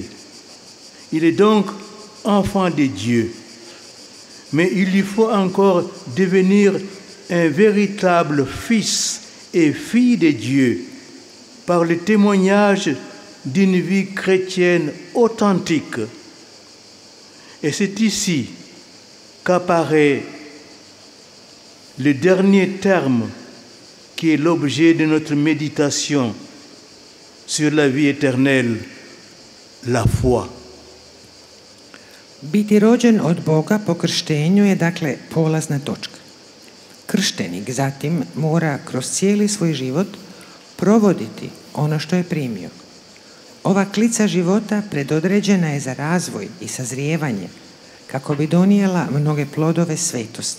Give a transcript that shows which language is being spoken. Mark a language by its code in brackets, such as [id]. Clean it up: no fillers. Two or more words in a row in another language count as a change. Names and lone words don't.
[fr] Il est donc enfant de Dieu, mais il lui faut encore devenir un véritable fils et fille de Dieu par le témoignage d'une vie chrétienne authentique. Et c'est ici qu'apparaît le dernier terme qui est l'objet de notre méditation sur la vie éternelle, la foi. [hr] Biti rođen od Boga po krštenju je dakle polazna točka. Krštenik zatim mora kroz cijeli svoj život provoditi ono što je primio. Ova klica života predodređena je za razvoj i sazrijevanje kako bi donijela mnoge plodove svetosti.